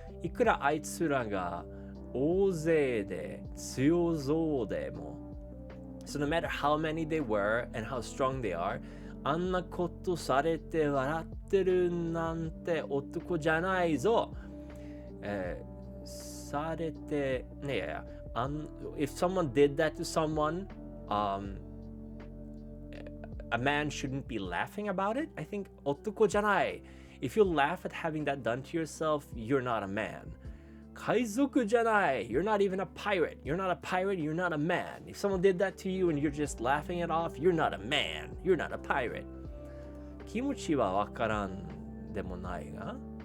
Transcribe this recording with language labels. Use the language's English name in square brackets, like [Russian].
[Japanese] いくらあいつらが大勢で強そうでも [English] So no matter how many they were and how strong they are, [Japanese] あんなことされて笑ってるなんて男じゃないぞ。されてねえや。 [English] If someone did that to someone, a man shouldn't be laughing about it. I think [Japanese] 男じゃない。 [English] If you laugh at having that done to yourself, you're not a man. [Japanese] 海賊じゃない。 [English] You're not even a pirate. You're not a pirate. You're not a man. If someone did that to you and you're just laughing it off, you're not a man. You're not a pirate. [Japanese] 気持ちはわからんでもないが。